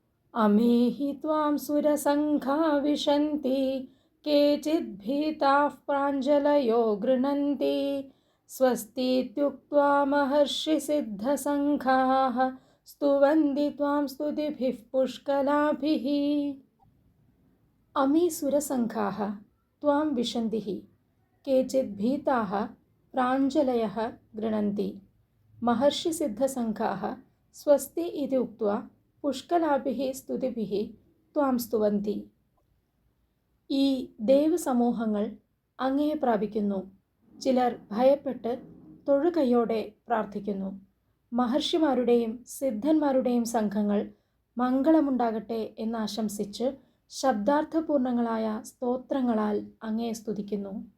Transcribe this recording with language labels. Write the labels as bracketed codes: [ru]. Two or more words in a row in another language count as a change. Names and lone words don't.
[sa] अमेहि त्वां सुरसङ्घा विशन्ति केचिद्भीताः प्राञ्जलयो गृह्णन्ति स्वस्तीत्युक्त्वा महर्षिसिद्धसङ्घाः स्तुवन्ति त्वां स्तुतिभिः पुष्कलाभिः। अमी सुरसङ्घाः त्वां विशन्ति केचिद्भीताः प्राञ्जलयः गृह्णन्ति महर्षिसिद्धसङ्घाः स्वस्ति इति उक्त्वा പുഷ്കലാഭിः സ്തുതിഭിः ത്വാം സ്തുവന്തി. [ml] ഈ ദേവസമൂഹങ്ങൾ അങ്ങയെ പ്രാപിക്കുന്നു. ചിലർ ഭയപ്പെട്ട് തൊഴുകൈയോടെ പ്രാർത്ഥിക്കുന്നു. മഹർഷിമാരുടെയും സിദ്ധന്മാരുടെയും സംഘങ്ങൾ മംഗളമുണ്ടാകട്ടെ എന്നാശംസിച്ച് ശബ്ദാർത്ഥപൂർണങ്ങളായ സ്തോത്രങ്ങളാൽ അങ്ങയെ സ്തുതിക്കുന്നു.